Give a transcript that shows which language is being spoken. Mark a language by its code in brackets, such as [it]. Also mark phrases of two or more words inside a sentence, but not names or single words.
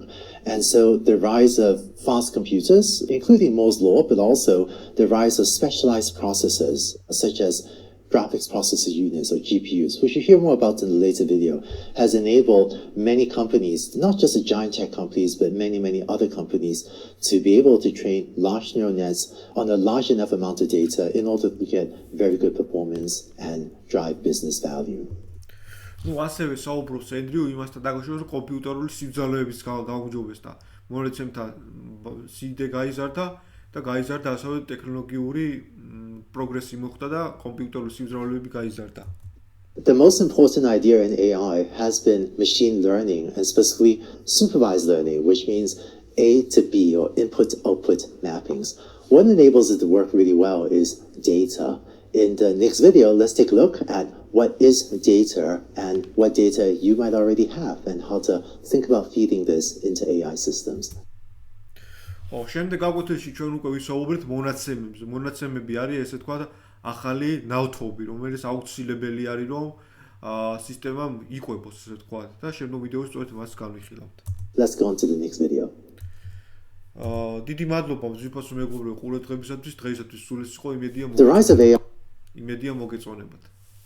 [en] And so the rise of fast computers, including Moore's law, but also the rise of specialized processors, such as graphics processor units or GPUs, which you hear more about in a later video, has enabled many companies, not just the giant tech companies, but many other companies, to be able to train large neural nets on a large enough amount of data in order to get very good performance and drive business value. [ka] Ну, ასევე საუბრობს ენდრიუ იმასთან დაკავშირებით, რომ კომპიუტერული სიძალოების გაუმჯობესდა. მონაცემთა სიდე გაიზარდა და გაიზარდა ასევე ტექნოლოგიური პროგრესი მოხდა და კომპიუტერული სიძალოები გაიზარდა. [en] The most important idea in AI has been machine learning and specifically supervised learning, which means A to B or input-output mappings. What enables it to work really well is data. In the next video, let's take a look at what is data and what data you might already have and how to think about feeding this into AI systems. [ka] შემდეგ აკვეთილში ჩვენ უკვე ვისაუბრეთ მონაცემებზე. მონაცემები არის ესე თქვა ახალი ნავთობი, რომელიც აუცილებელი არის რომ სისტემამ იყვებოს ესე თქვა და შემდგომ ვიდეოში სწორედ მას განვიხილავთ. [en] Let's go on to the next video. [ka] დიდი მადლობა ძვირფასო მეგობრებო ყურადღებისათვის. დღეისათვის სულ ეს იყო. იმედია მოგეწონებათ.